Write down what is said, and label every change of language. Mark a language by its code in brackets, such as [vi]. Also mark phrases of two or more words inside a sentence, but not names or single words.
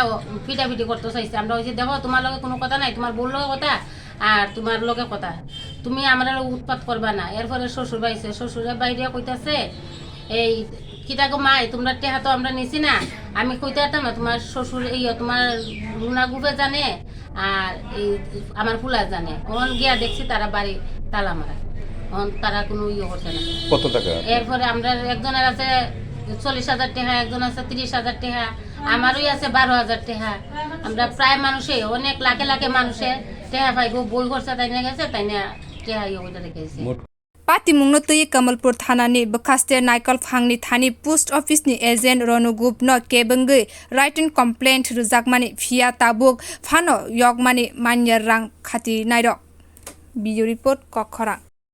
[bn] পিটাপিটি করতে চাইছে আমরা ওই যে দেখো তোমার লগে কোনো কথা নাই তোমার বউর লগে কথা আর তোমার লগে কথা তুমি আমার উৎপাত করবা না এরপরে শ্বশুর বাইছে শ্বশুরের বাইরে কইতাছে এই কিতাগো মাই তোমরা টেহা তো আমরা নিছি না আমি কইতে পারতাম না তোমার শ্বশুর তোমার রুনা গুপে জানে আর এই আমার ফুলা জানে ওন গিয়া দেখছি তারা বাড়ি তালা মারা তারা কোনো করছে না কত টাকা এরপরে আমরা একজনের আছে 40,000 টাকা একজন আছে 30,000 টাকা আমারই আছে 12,000 টাকা আমরা প্রায় মানুষে অনেক লাখে লাখে মানুষে টাকা পাইবো বই খরচা তাই না গেছে তাই না টাকা ওইটা রেখেছে [trp] Patimungno tui Kamalpur thanani bwkhasteni naikal-phangni thani [en] Post Office-ni [trp] agent Runa Gope-no kwbang [en] written complaint [trp] rujakmani phiya tabuk phano yokmani manya rang khati nairok. [en] Video report Kok Khorang.